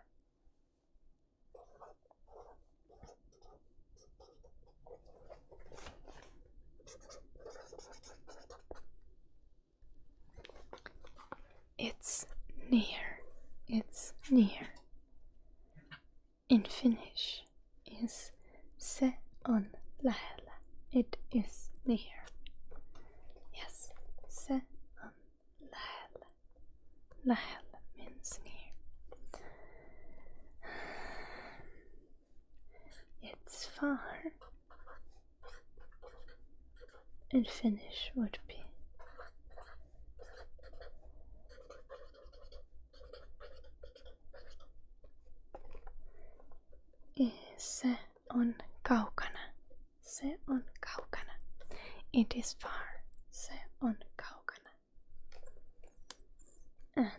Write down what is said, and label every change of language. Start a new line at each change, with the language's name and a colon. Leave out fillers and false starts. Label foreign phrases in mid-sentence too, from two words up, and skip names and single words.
English: It's near. It's near. In Finnish is
Finnish: se on lähellä.
English: It is near. Yes,
Finnish: se on lähellä.
English: Lähellä means near. It's far. In Finnish would be
Finnish: se on kaukana. Se on kaukana.
English: It is far.
Finnish: Se on kaukana.